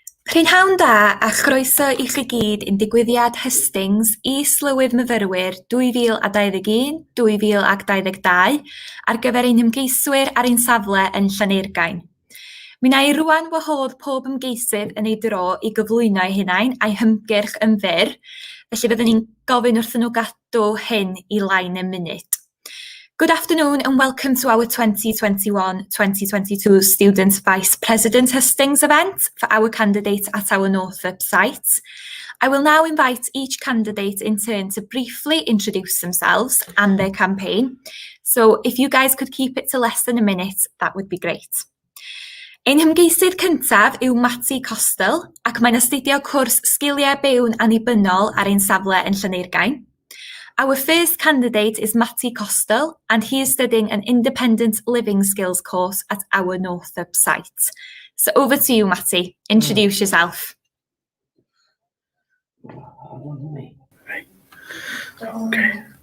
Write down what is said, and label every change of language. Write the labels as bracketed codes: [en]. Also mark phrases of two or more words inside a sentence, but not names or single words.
[cy] Prynhawn da a chroeso i chi gyd i'n digwyddiad Hustings is-lywydd myfyrwyr 2021-2022 ar gyfer ein ymgeiswyr ar ein safle yn Llaneirgaen. Mi wna i rwan wahodd pob ymgeisydd yn ei dro i gyflwyno eu hunain a'i hymgyrch yn fyr, felly byddwn ni'n gofyn wrthyn nhw gadw hyn i lain y munud. [en] Good afternoon and welcome to our 2021-2022 Student Vice President Hustings event for our candidates at our Northop site. I will now invite each candidate in turn to briefly introduce themselves and their campaign. So if you guys could keep it to less than a minute, that would be great. [cy] Ein hymgeisydd cyntaf yw Matty Costall ac mae'n astudio cwrs sgiliau byw'n annibynnol ar ein safle yn Llaneirgaen. [en] Our first candidate is Matty Costall, and he is studying an independent living skills course at our Northop site. So over to you, Matty. Introduce yourself. Okay.